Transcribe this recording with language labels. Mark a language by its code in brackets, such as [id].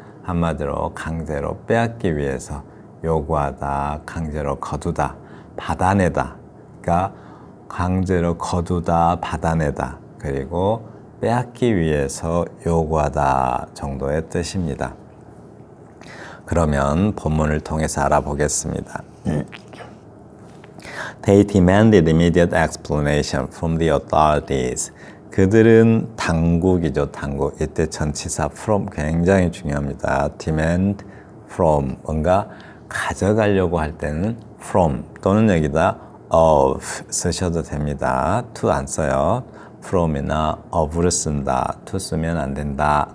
[ko] 한마디로 강제로 빼앗기 위해서 요구하다, 강제로 거두다, 받아내다. 그러니까 강제로 거두다, 받아내다, 그리고 빼앗기 위해서 요구하다 정도의 뜻입니다. 그러면 본문을 통해서 알아보겠습니다. [en] They demanded immediate explanation from the authorities. [ko] 그들은 당국이죠, 당국. 이때 전치사 from 굉장히 중요합니다. [en] demand from, [ko] 뭔가 가져가려고 할 때는 from 또는 여기다 of 쓰셔도 됩니다. to 안 써요. from이나 of를 쓴다. to 쓰면 안 된다.